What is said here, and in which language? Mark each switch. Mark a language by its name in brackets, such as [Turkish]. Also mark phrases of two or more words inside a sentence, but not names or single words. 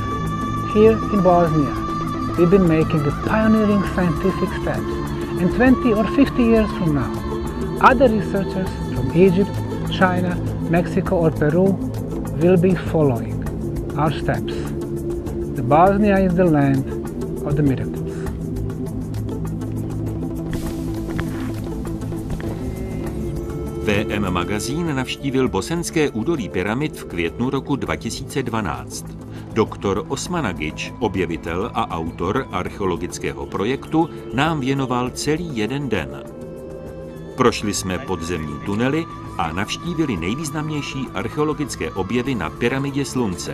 [English] Here in Bosnia, we've been making a pioneering scientific steps, and 20 or 50 years from now, other researchers from Egypt, China, Mexico or Peru will be following our steps. The Bosnia is the land of the miracles. [Czech] VM magazín navštívil bosenské údolí pyramid v květnu roku 2012. Doktor Osmanagič, objevitel a autor archeologického projektu, nám věnoval celý jeden den. Prošli jsme podzemní tunely a navštívili nejvýznamnější archeologické objevy na pyramidě Slunce.